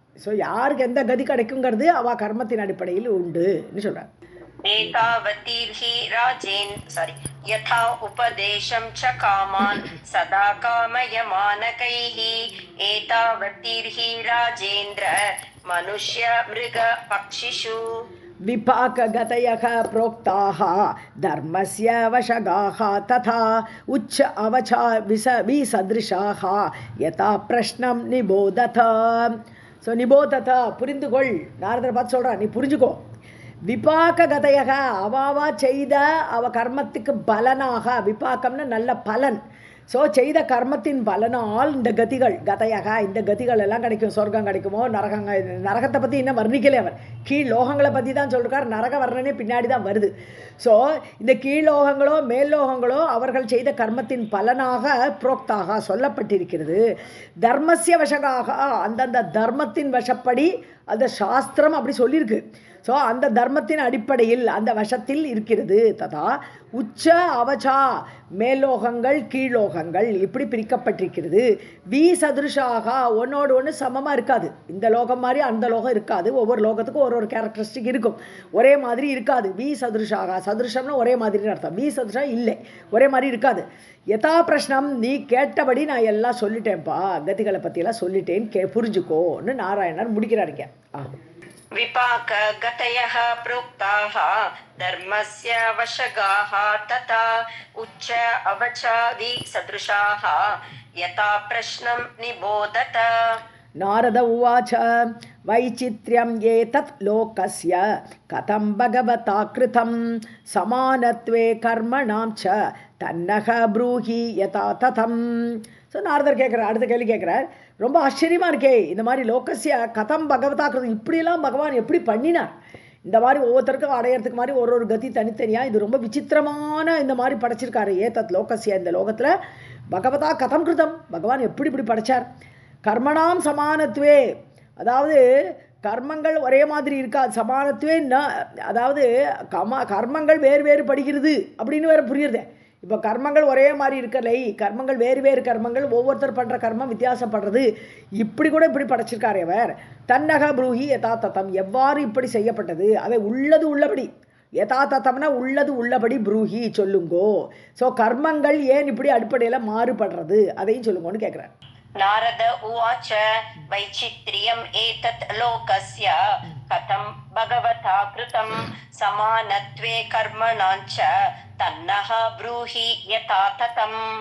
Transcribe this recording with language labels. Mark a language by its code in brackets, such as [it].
[ta] So யாருக்கு எந்த கதி கிடைக்குங்கிறது அவ கர்மத்தின் அடிப்படையில் உண்டுன்னு சொல்கிறார். [sa] ஏதாவதீர்ஹி ராஜேன் யதா உபதேசம் ச காமான் சதா காமயமானகைஹி ஏதாவதீர்ஹி ராஜேந்திர மனுஷ்ய மிருக பக்ஷிஷு. विपाकगतयः प्रोक्ताः धर्मस्य वशगाः तथा उच्च अवचा विसदृशाः यथा प्रश्नं निबोधत. [ta] ஸோ நிபோததா புரிந்துகொள். நாரதரை பார்த்து சொல்கிறா, நீ புரிஞ்சுக்கோ. விபாக கதையக அவாவா செய்த அவ கர்மத்துக்கு பலனாக, விபாக்கம்னா நல்ல பலன். ஸோ செய்த கர்மத்தின் பலனால் இந்த கதிகள் கதையக, இந்த கதிகள் எல்லாம் கிடைக்கும். சொர்க்கம் கிடைக்குமோ, நரகத்தை பற்றி இன்னும் வர்ணிக்கலே அவர். கீழ் லோகங்களை பற்றி தான் சொல்லிருக்கார். நரக வர்ணனே பின்னாடி தான் வருது. ஸோ இந்த கீழோகங்களோ மேல்லோகங்களோ அவர்கள் செய்த கர்மத்தின் பலனாக புரோக்தாக சொல்லப்பட்டிருக்கிறது. [sa] தர்மஸ்ய வசகாக, [ta] அந்தந்த தர்மத்தின் வசப்படி அந்த சாஸ்திரம் அப்படி சொல்லியிருக்கு. ஸோ அந்த தர்மத்தின் அடிப்படையில் அந்த வசத்தில் இருக்கிறது. [sa] ததா உச்ச அவச்சா, [ta] மேலோகங்கள் கீழோகங்கள் இப்படி பிரிக்கப்பட்டிருக்கிறது. வி சதுருஷாக, ஒன்னோடு ஒன்று சமமாக இருக்காது. இந்த லோகம் மாதிரி அந்த லோகம் இருக்காது. ஒவ்வொரு லோகத்துக்கும் ஒரு கேரக்டரிஸ்டிக் இருக்கும், ஒரே மாதிரி இருக்காது. வி சதுருஷாக, சதுருஷம்னா ஒரே மாதிரி அர்த்தம். வி சதுருஷா இல்லை, ஒரே மாதிரி இருக்காது. [sa] யதா பிரஷ்னம், [ta] நீ கேட்டபடி நான் எல்லாம் சொல்லிட்டேன்ப்பா, கதிகளை பற்றியெல்லாம் சொல்லிட்டேன், புரிஞ்சுக்கோன்னு நாராயணர் முடிக்கிறாருங்க. [sa] विपाक गतयः प्रोक्ताः धर्मस्य वशगाः तथा उच्च अवचादि सदृशाः यथा प्रश्नं निबोधत. नारद उवाच वैचित्र्यं एतत् लोकस्य कथं भगवता कृतं समानत्वे कर्मणां च तन्नः ब्रूहि यथा तथं. [ta] ஸோ நாரதர் கேட்குறார், அடுத்த கேள்வி கேட்குறார். ரொம்ப ஆச்சரியமாக இருக்கே, இந்த மாதிரி [sa] லோகசிய கதம் பகவதா கிருதம், [ta] இப்படியெல்லாம் பகவான் எப்படி பண்ணினார்? இந்த மாதிரி ஒவ்வொருத்தருக்கும் அடையிறதுக்கு மாதிரி ஒரு கதி தனித்தனியாக, இது ரொம்ப விசித்திரமான இந்த மாதிரி படைச்சிருக்காரு. [sa] ஏதத் லோகசிய, [ta] இந்த லோகத்தில் [sa] பகவதா கதம் கிருதம், [ta] பகவான் எப்படி இப்படி படைச்சார்? [sa] கர்மணாம் சமானத்துவே, [ta] அதாவது கர்மங்கள் ஒரே மாதிரி இருக்காது. சமானத்துவே அதாவது கர்மங்கள் வேறு வேறு படுகிறது அப்படின்னு வேறு புரியுறது. இப்போ கர்மங்கள் ஒரே மாதிரி இருக்கலை, கர்மங்கள் வேறு வேறு கர்மங்கள், ஒவ்வொருத்தர் பண்ணுற கர்மம் வித்தியாசப்படுறது. இப்படி கூட இப்படி படைச்சிருக்கார் அவர். [sa] தன்னக ப்ரூஹி யதா தத்தம், [ta] எவ்வாறு இப்படி செய்யப்பட்டது அதை உள்ளது உள்ளபடி, யதா தத்தம்னா உள்ளது உள்ளபடி ப்ரூஹி சொல்லுங்கோ. ஸோ கர்மங்கள் ஏன் இப்படி அடிப்படையில் மாறுபடுறது அதையும் சொல்லுங்கோன்னு கேட்குறார். [sa] नारद उवाच वैचित्र्यम् एतत् लोकस्य कथं भगवता कृतं समानत्वे कर्मणाञ्च तन्नः ब्रूहि यथा ततं.